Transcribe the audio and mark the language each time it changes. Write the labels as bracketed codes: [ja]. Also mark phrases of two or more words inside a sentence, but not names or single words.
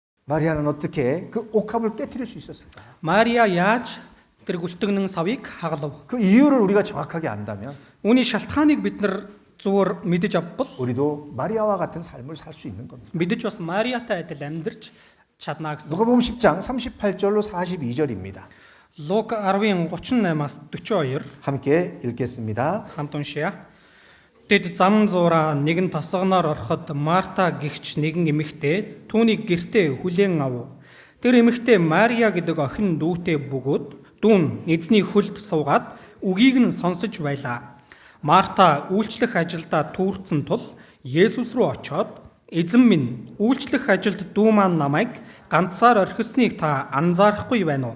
[ko] 마리아는 어떻게 그 옥합을 깨뜨릴 수 있었을까? [mn] Мария яаж тэр гүлтгнэн савыг хагалав? [ko] 그 이유를 우리가 정확하게 안다면 [mn] Үүний шалтгааныг бид нар зүгээр мэдэж авбал [ko] 우리도 마리아와 같은 삶을 살 수 있는 겁니다. [mn] мэдэж бас Мариатай адил амьдарч чадна гэсэн. [ko] 누가복음 10장 38절로 42절입니다. [mn] Лук 10-ын 38-аас 42 [ko] 함께 읽겠습니다. [mn] хамт уншия. Тэд зам зуураа нэгэн тосгоноор ороход Марта гэгч нэгэн эмэгтэй түүнийг гэртээ хүлээн ав. Тэр эмэгтэй Мария гэдэг охин дүүтэй бөгөөд дүүн эзний хөлд суугаад үгийг нь сонсож байлаа. Марта үйлчлэх ажилдаа түүрцэн тул Есүс рүү очоод "Эзэн минь, үйлчлэх ажилд дүү маань намайг ганцаар орхисныг та анзаарахгүй байна уу?